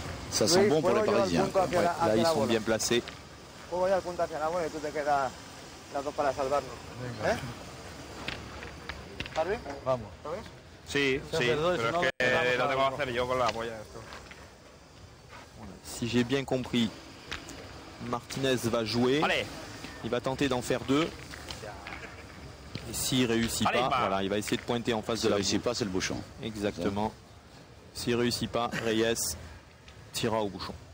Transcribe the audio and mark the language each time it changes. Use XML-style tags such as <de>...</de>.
<fr>Ça sent bon pour les Parisiens. Ouais, là, ils sont bien placés.</fr> <es>Juego ya al punto hacia la bola y tú te quedas las dos para salvarnos. ¿Eh? ¿Harvey? Vamos. ¿Lo ves? Sí, sí, pero es que lo tengo que hacer yo con la polla esto.</es> <fr>Si j'ai bien compris, Martinez va jouer. Allez. Il va tenter d'en faire 2. Et s'il réussit pas, voilà, il va essayer de pointer en face de la boule. S'il réussit pas, c'est le bouchon. Exactement. S'il réussit pas, Reyes tirera au bouchon.</fr>